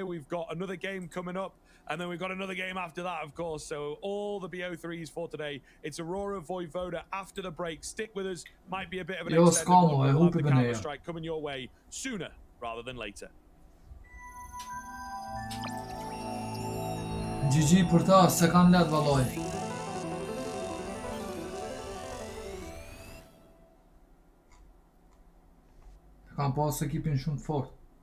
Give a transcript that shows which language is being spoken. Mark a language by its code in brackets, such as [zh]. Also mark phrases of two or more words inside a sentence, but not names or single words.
[en] We've got another game coming up, and then we've got another game after that, of course. So all the BO3s for today. It's Aurora Voivoda after the break. Stick with us. Might be a bit of an extended one. We'll have the Counter-Strike coming your way sooner rather than later. [sq] GG për ta, se kanë let vallaj. Kanë pas ekipin shumë të fort.